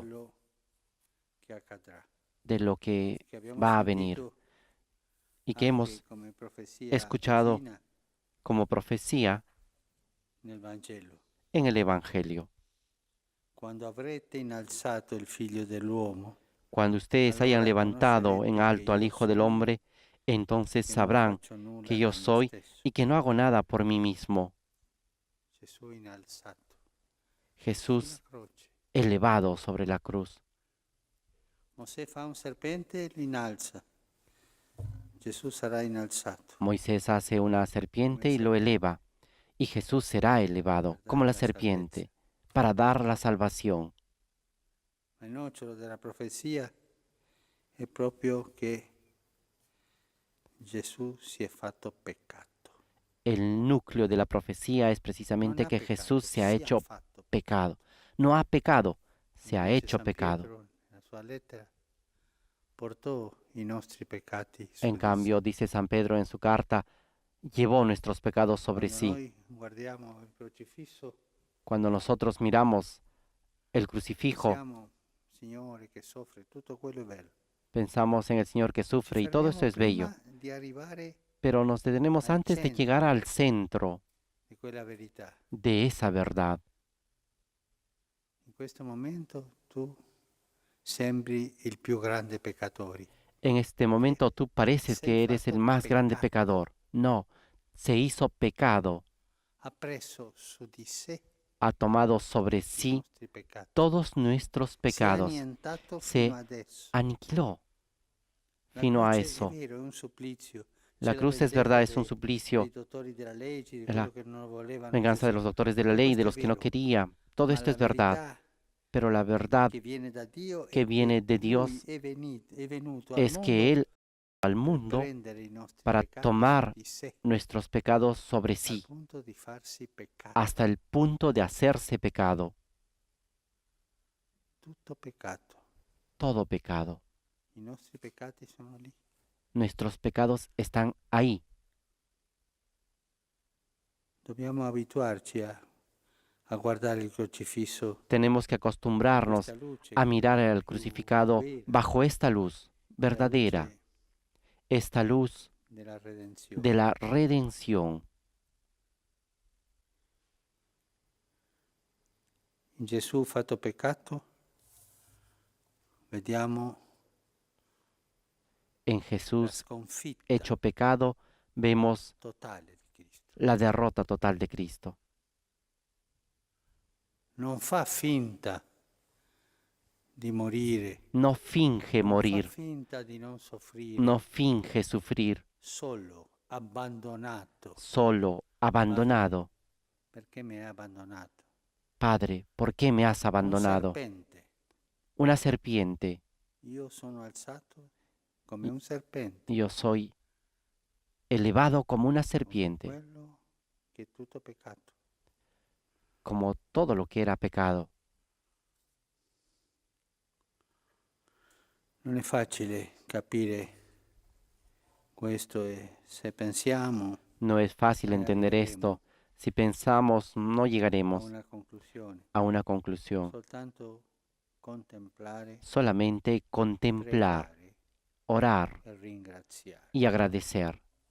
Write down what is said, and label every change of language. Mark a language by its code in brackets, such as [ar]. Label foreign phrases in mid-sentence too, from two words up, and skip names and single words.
[it] quello che accadrà. [es] de lo que [it] Che abbiamo [es] va a venir [it] sentito [es] y que [it] anche [es] hemos [it] come profezia [es] escuchado [it] divina [es] como profecía [it] nel Vangelo. [es] en el Evangelio. [it] Quando avrete innalzato il Figlio dell'uomo, [es] Cuando ustedes hayan [it] allora [es] levantado en [it] conoscerete [es] alto [it] che [es] al [it] io [es] Hijo del [it] sono, [es] Hombre, entonces [it] che non [es] sabrán [it] faccio nulla [es] que yo [it] da me [es] soy [it] stesso. [es] y que no hago nada por mí mismo. [it] Gesù innalzato [es] Jesús [it] sulla croce. [es] elevado sobre la cruz. [it] Mosè fa un serpente e lo innalza. Gesù sarà innalzato. [es] Moisés hace una serpiente [it] Come [es] y lo [it] serpente. [es] eleva, y Jesús será elevado [it] Per [es] como [it] dare la [es] la serpiente para dar la salvación. [it] Ma il nocciolo della profezia è proprio che Gesù si è fatto peccato. [es] El núcleo de la profecía es [it] Non [es] precisamente [it] ha [es] que [it] peccato, [es] Jesús se ha [it] si [es] hecho [it] fatto [es] pecado. No ha pecado, se [it] Come [es] ha [it] dice [es] hecho [it] San [es] pecado. [it] Pietro nella sua lettera, portò i nostri peccati su [es] En [it] di [es] cambio, [it] sé. [es] dice San Pedro en su carta, llevó nuestros pecados sobre [it] Quando [es] sí. [it] noi guardiamo il crocifisso, [es] Cuando nosotros miramos el crucifijo, [it] pensiamo, Signore, che soffre, tutto quello è bello. [es] pensamos en el Señor que [it] Ci [es] sufre y todo esto [it] fermiamo [es] es bello, [it] prima di arrivare [es] pero nos detenemos [it] al [es] antes de llegar [it] centro [es] al centro [it] di quella verità. [es] de esa verdad. [it] In questo momento tu sembri il più grande peccatore. [es] En este momento tú pareces que eres el más grande pecador. No, se hizo pecado, [it] Ha preso su di sé [es] ha tomado sobre [it] i [es] sí [it] nostri peccati. [es] todos nuestros [it] Si è [es] pecados, [it] annientato [es] se [it] fino adesso. [es] aniquiló [it] La fino a croce [es] eso. [it] è vero, è un supplizio. [es] La [it] C'è [es] cruz es [it] vendetta [es] verdad, es un [it] dei [es] suplicio, [it] dottori della legge, di [es] la [it] quello che non lo volevano [es] venganza de [it] Gesù. [es] los doctores de la [it] Tutto [es] ley, [it] questo [es] de [it] è [es] los que no [it] vero, [es] quería. Todo [it] ma [es] esto [it] la [es] es verdad, [it] verità [es] pero la verdad [it] che viene da Dio [es] que [it] è [es] viene de [it] che [es] Dios [it] Lui è venuto al [es] es [it] mondo [es] que Él al [it] per [es] mundo [it] prendere i nostri [es] para [it] peccati [es] tomar [it] su di sé, [es] nuestros pecados sobre [it] al [es] sí, [it] punto di farsi peccato. [es] hasta el punto de hacerse pecado, [it] Tutto peccato. [es] todo pecado. [it] I nostri peccati sono lì. [es] Nuestros pecados están ahí. [it] Dobbiamo abituarci a guardare il crocifisso [es] Tenemos que [it] con [es] acostumbrarnos [it] questa luce [es] a [it] che [es] mirar [it] è [es] al [it] più [es] crucificado [it] vera, [es] bajo esta luz [it] la [es] verdadera, [it] luce [es] esta luz [it] della redenzione. [es] de la redención. [it] In Gesù fatto peccato vediamo [es] En [it] la [es] Jesús [it] sconfitta [es] hecho pecado vemos [it] totale di Cristo. [es] la derrota total de Cristo. [it] non fa finta di morire, [es] no finge [it] non fa [es] morir, [it] finta di non soffrire, [es] no finge sufrir, [it] solo abbandonato. [es] solo abandonado. [it] Perché mi hai abbandonato? [es] Padre, ¿por qué me has [it] Un [es] abandonado? [it] serpente. [es] Una serpiente. [it] Io sono alzato come un serpente, [es] Yo soy elevado como una [it] come [es] serpiente, [it] quello che è tutto peccato. [es] como todo lo que era pecado. [it] Non è facile capire questo e se pensiamo [es] No es fácil entender esto. Si pensamos, no [it] a [es] llegaremos [it] una conclusione, [es] a una conclusión. [it] soltanto contemplare, [es] Solamente contemplar, [it] pregare [es] orar [it] e ringraziare. [es] y agradecer.